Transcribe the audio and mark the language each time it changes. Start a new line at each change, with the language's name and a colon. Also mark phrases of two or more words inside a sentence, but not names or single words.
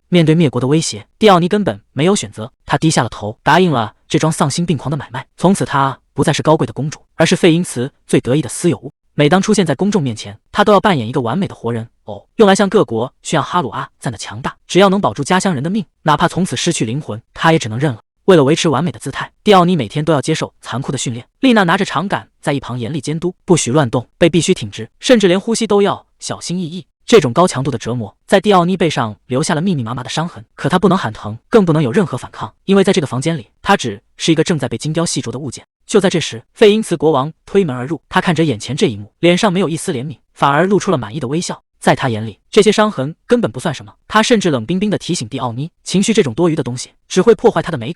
Chinese: 面對滅國的威脅，蒂奧妮根本沒有選擇，他低下了頭，答應了這樁喪心病狂的買賣。從此，她不再是高貴的公主，而是費因茨最得意的私有物。每當出現在公眾面前，她都要扮演一個完美的活人偶，用來向各國炫耀哈魯阿贊的強大。只要能保住家鄉人的命，哪怕從此失去靈魂，她也只能認了。為了維持完美的姿態，蒂奧妮每天都要接受殘酷的訓練。麗娜拿着長桿在一旁嚴厲監督，不許亂動，背必須挺直，甚至連呼吸都要小心翼翼。這種高強度的折磨在蒂奧妮背上留下了密密麻麻的傷痕，可她不能喊疼，更不能有任何反抗，因為在這個房間裡，她只是一個正在被精雕細琢的物件。就在這時，費因茨國王推門而入，他看着眼前這一幕，臉上沒有一絲憐憫，反而露出了滿意的微笑。在他眼裡，這些傷痕根本不算什麼。他甚至冷冰冰地提醒蒂奧妮，情緒這種多餘的東西只會破壞她的美感。